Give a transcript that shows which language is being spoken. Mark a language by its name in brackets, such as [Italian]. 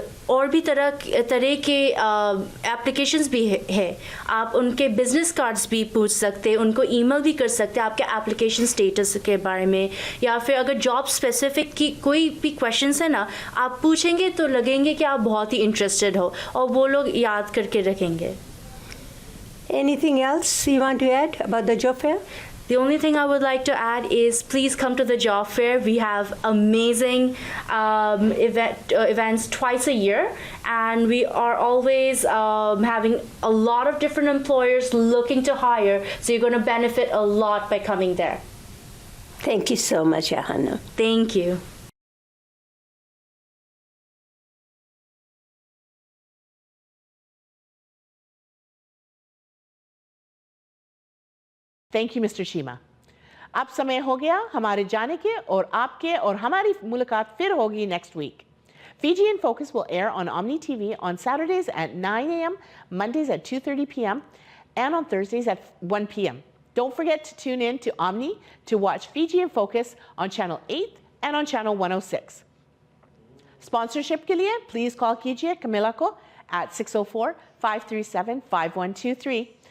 [Hindi] और भी तरह के एप्लीकेशंस भी है. आप उनके बिजनेस कार्ड्स भी पूछ सकते हैं, उनको ईमेल भी कर सकते हैं आपके एप्लीकेशन स्टेटस के बारे में. या फिर अगर जॉब स्पेसिफिक की कोई भी क्वेश्चंस है ना, आप पूछेंगे तो लगेंगे कि आप बहुत ही इंटरेस्टेड हो और वो लोग याद करके रखेंगे. [English] Anything else you want to add about the job fair? The only thing I would like to add is please come to the job fair. We have amazing events twice a year, and we are always having a lot of different employers looking to hire. So you're going to benefit a lot by coming there. Thank you so much, Ahana. Thank you. Thank you mister Sheema. [Hindi] अब समय हो गया हमारे जाने के और आपके और हमारी मुलाकात फिर होगी [English] Next week. Fiji in Focus will air on Omni TV on Saturdays at 9 a.m., Mondays at 2:30 p.m., and on Thursdays at 1 p.m. Don't forget to tune in to Omni to watch Fiji in Focus on Channel 8 and on Channel 106. Sponsorship [Hindi] के लिए [English] please call कीजिए Camilla को at 604-537-5123.